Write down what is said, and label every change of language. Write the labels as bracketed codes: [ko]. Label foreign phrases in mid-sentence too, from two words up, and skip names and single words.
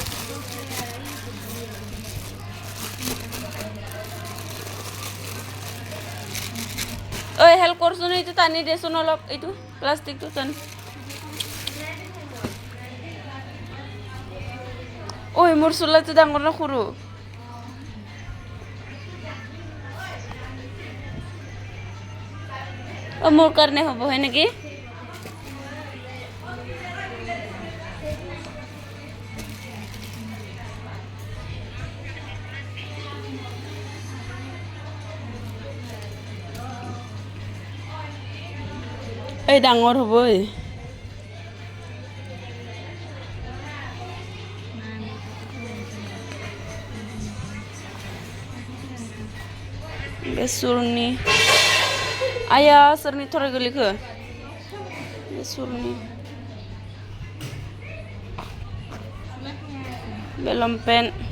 [as] অই হেল্প কৰছুন ইটু টানি দেচুন অলপ ইটু প্লাষ্টিকটু টান অই মোৰ চুলাইটু ডাঙৰ না সৰু মোৰ কাৰণে হব হয় নেকি এই ডাঙৰ হ'ব [brx] बे सुरनि आया सोरनि थराय गोलैखो बे सुरनि बे लंपेन्ट